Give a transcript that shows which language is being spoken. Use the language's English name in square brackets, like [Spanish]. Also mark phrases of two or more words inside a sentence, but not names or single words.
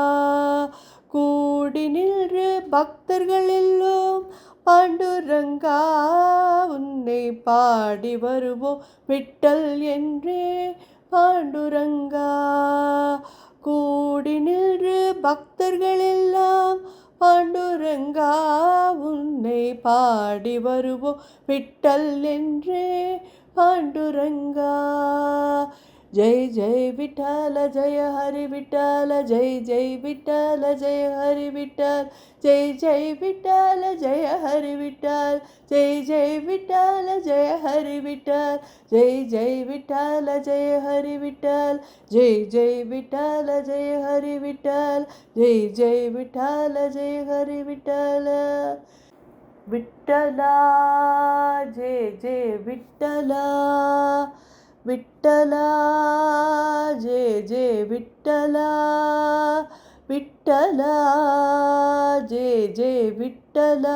[Tamil] கூடி நின்று பக்தர்கள் எல்லோரும் பாண்டுரங்கா, உன்னை பாடி வருவோம் விட்டல் என்றே பாண்டுரங்கா. கூடி நின்று பக்தர்கள் எல்லாம் பாண்டுரங்கா, உன்னை பாடி வருவோம் விட்டல் என்றே பாண்டுரங்கா. [Marathi] जय जय विठ्ठल जय हरि विठ्ठल, जय जय विठ्ठल जय हरि विठ्ठल, जय जय विठ्ठल जय हरि विठ्ठल, जय जय विठ्ठल जय हरि विठ्ठल, जय जय विठ्ठल जय हरि विठ्ठल, जय जय विठ्ठल जय हरि विठ्ठल, जय जय विठ्ठल जय हरि विठ्ठल. विठ्ठला जय जय विठ्ठला, विठ्ठला जय जय विठ्ठला, विठ्ठला जय जय विठ्ठला.